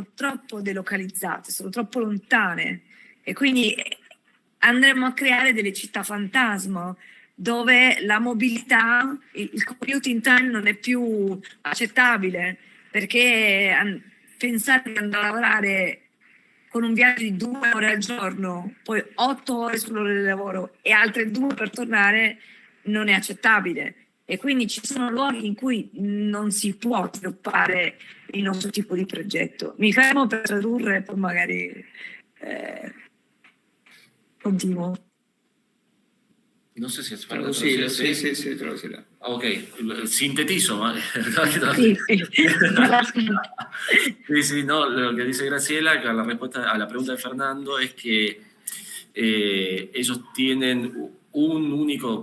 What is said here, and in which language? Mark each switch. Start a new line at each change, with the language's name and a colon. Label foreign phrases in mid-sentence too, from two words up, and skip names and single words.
Italian: troppo delocalizzate, sono troppo lontane e quindi andremo a creare delle città fantasma dove la mobilità, il
English: commuting time
Italian: non è più accettabile, perché pensare di andare a lavorare con un viaggio di 2 ore al giorno, poi 8 ore sull'ora di lavoro e altre 2 per tornare non è accettabile. E quindi ci sono luoghi in cui non si può sviluppare il nostro tipo di progetto. Mi fermo per tradurre e poi magari continuo.
Spanish: No sé si es para traducirlo. Sí, traducirlo. Ok, sintetizo.
Italian: Sì,
Spanish: Sí, no, lo que dice Graciela, la respuesta a la pregunta de Fernando es que ellos tienen un único